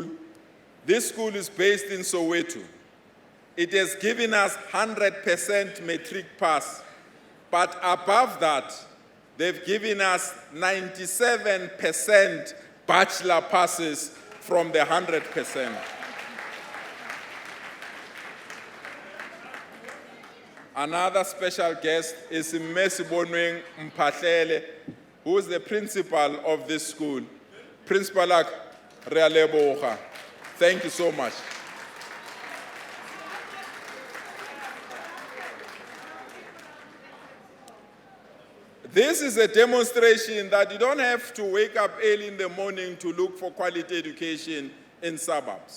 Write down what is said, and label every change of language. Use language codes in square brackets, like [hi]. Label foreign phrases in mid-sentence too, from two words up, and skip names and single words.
[en] This school is based in Soweto. It has given us 100% matric pass, but above that, they've given us 97% bachelor passes from the 100%. Another special guest is Mesibonweng Mphahlele, who is the principal of this school. [nso] Principal Re a leboga. [en] Thank you so much. This is a demonstration that you don't have to wake up early in the morning to look for quality education in suburbs.